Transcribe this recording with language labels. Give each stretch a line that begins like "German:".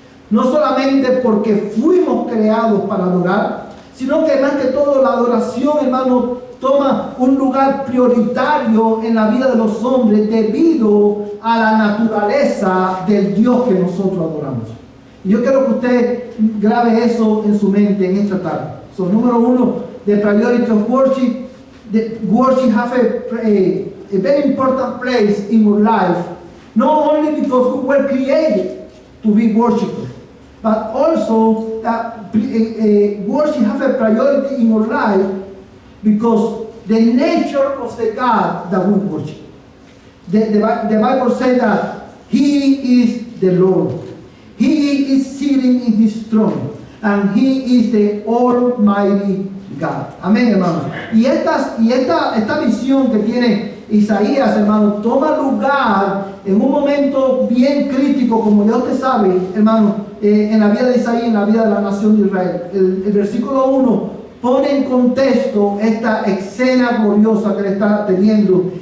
Spanish: No solamente porque fuimos creados para adorar, sino que más que todo la adoración, hermano, toma un lugar prioritario en la vida de los hombres debido a la naturaleza del Dios que nosotros adoramos. Y yo quiero que usted grabe eso en su mente en esta tarde.
English: So,
Spanish: número 1,
English: the priority of worship. The worship have a very important place in your life, not only because we were created to be worshipers, but also that worship have a priority in your life because the nature of the God that we worship. The Bible says that He is the Lord. He is sitting in His throne, and He is the Almighty God.
Spanish: Amén, hermanos. Y esta visión que tiene Isaías, hermano, toma lugar en un momento bien crítico, como ya usted sabe, hermano, en la vida de Isaías, en la vida de la nación de Israel. El versículo 1 pone en contexto esta escena gloriosa que le está teniendo.